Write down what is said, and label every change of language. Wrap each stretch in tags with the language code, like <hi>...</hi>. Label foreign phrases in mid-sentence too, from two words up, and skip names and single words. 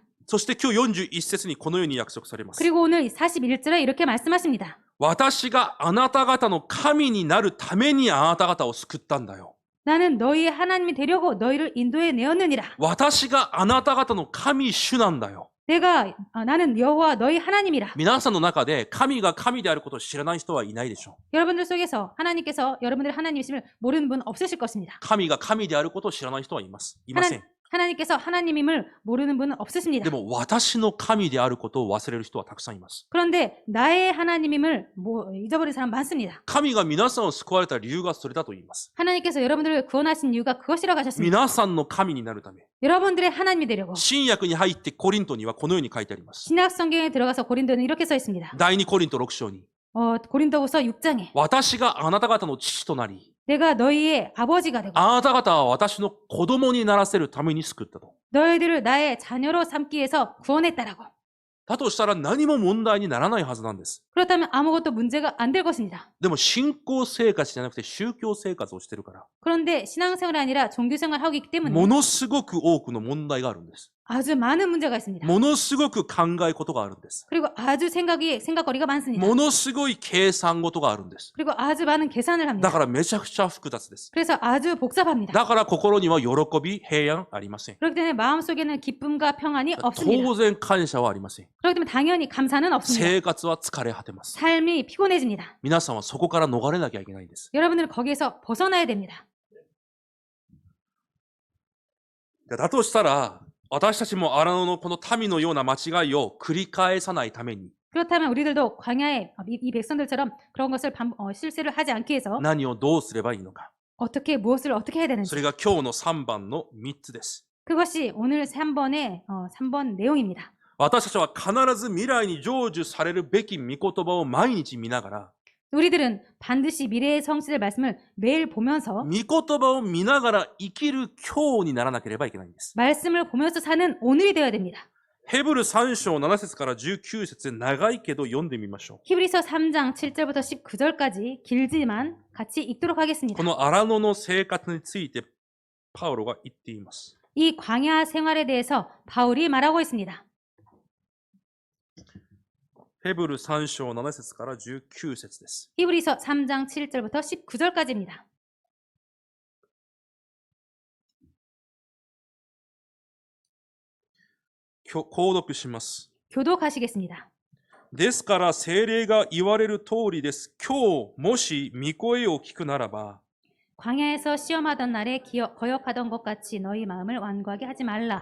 <ja>そして今日41節にこのように約束されます。</ja> <ko>그리고 오늘 41절에 이렇게 말씀하십니다.</ko> <ja>私があなた方の神になるためにあなた方を救ったんだよ。</ja> <ko>나는 너희의 하나님이 되려고 너희를 인도해 내었느니라.</ko> <ja>私があなた方の神主なんだよ。</ja> <ko>나는 여호와 너희 하나님이라.</ko> <ja>皆さんの中で神が神であることを知らない人はいないでしょう。</ja> <ko>여러분들 속에서 하나님께서 여러분들의 하나님이심을 모르는 분 없으실 것입니다.</ko> <ja>神が神であることを知らない人はいます。いません。</ja> <ko>하나님께서 하나님임을 모르는 분은 없으십니다.</ko> <ja>でも私の神であることを忘れる人はたくさんいます。</ja> <ko>그런데 나의 하나님임을 잊어버린 사람 많습니다.</ko> <ja>神が皆さんを救われた理由がそれだと言います。</ja> <ko>하나님께서 여러분들을 구원하신 이유가 그것이라고 하셨습니다.</ko> <ja>皆さんの神になるため。</ja> <ko>여러분들의 하나님이 되려고.</ko> <ja>新約に入ってコリントにはこのように書いてあります。</ja> <ko>신약 성경에 들어가서 고린도에는 이렇게 써 있습니다.</ko> <ja>第2コリント6章に。</ja> <ko>고린도후서 6장에</ko> <ja>私があなた方の父となり、</ja> <ko>내가 너희의 아버지가 되고</ko> <ja>あなた方は私の子供にならせるために救ったと。</ja> <ko>너희들을 나의 자녀로 삼기 위해서 구원했다라고.</ko> <ja>だとしたら何も問題にならないはずなんです。</ja> <ko>그렇다면 아무것도 문제가 안 될 것입니다.</ko> <ja>でも信仰生活じゃなくて宗教生活をしてるから、</ja> <ko>그런데 신앙생활이 아니라 종교생활을 하고 있기 때문에</ko> <ja>ものすごく多くの問題があるんです。</ja> <ko>아주 많은 문제가 있습니다.</ko> <ja>ものすごく考え事があるんです。</ja> <ko>그리고 아주 생각거리가 많습니다.</ko> <ja>ものすごい計算事があるんです。</ja> <ko>그리고 아주 많은 계산을</ko> <ja>だ</ja> <ko>합니다.</ko> <ja>からめちゃくちゃ複雑です。</ja> <ko>그래서 아주 복잡합니다.</ko> <ja>だから心には喜び、平安ありません。</ja> <ko>그렇기 때문에 마음속에는 기쁨과 평안이 없습니다.</ko> <ja>当然感謝はありません。</ja> <ko>그렇기 때문에 당연히 감사는 없습니다.</ko> <ja>生活は疲れ果てます。</ja> <ko>삶이 피곤해집니다.</ko> <ja>皆さんはそこから逃れなきゃいけないんです。</ja> <ko>여러분들은 거기에서 벗어나야 됩니다.</ko> <ja>だとしたら、私たちも荒野のこの民のような間違いを繰り返さないために、</ja> <ko>그렇다면 우리들도 광야에 이 백성들처럼 그런 것을 실수를 하지 않기 위해서</ko> <ja>何をどうすればいいのか。</ja> <ko>무엇을 어떻게 해야</ko> <ja>そ</ja> <ko>되는지</ko> <ja>れが今日の3番の3つです。</ja> <ko>그것이 오늘 3번 내용입니다.</ko> <ja>私たちは必ず未来に成就されるべき御言葉を毎日見ながら、</ja> <ko>우리들은 반드시 미래의 성취될 말씀을 매일 보면서</ko> <ja>御言葉を見ながら生きる今日にならなければいけないんです。</ja> <ko>말씀을 보면서 사는 오늘이 되어야 됩니다.</ko> <ja>ヘブル3章7節から19節で長いけど読んでみましょう。</ja> <ko>히브리서 3장 7절부터 19절까지 길지만 같이 읽도록 하겠습니다.</ko> <ja>この荒野の生活についてパウロが言っています。</ja> <ko>이 광야 생활에 대해서 바울이 말하고 있습니다.</ko> <ja>ヘブル3章7節から19節です。</ja> <ko>히브리서 3장 7절부터 19절까지입니다.</ko> <ja>購読します。</ja> <ko>교독하시겠습니다.</ko> <ja>ですから聖霊が言われる通りです。今日もし御声を聞くならば、</ja> <ko>광야에서 시험하던 날에 거역하던 것 같이 너희 마음을 완고하게 하지 말라.</ko>